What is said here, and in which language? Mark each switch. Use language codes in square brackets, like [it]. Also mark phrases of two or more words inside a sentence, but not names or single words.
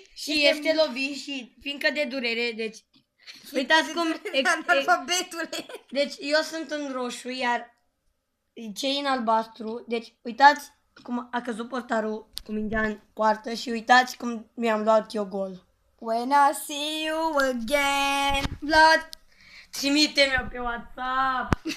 [ro] și este lovit și fiindcă de durere, deci... Uitați cum... Analfabetule. Deci eu sunt în roșu, iar cei în albastru, deci uitați cum a căzut portarul cu mingea în poartă și uitați cum mi-am luat eu gol. [en] When I see you again, blood. [ro] Trimite-mi-o pe WhatsApp!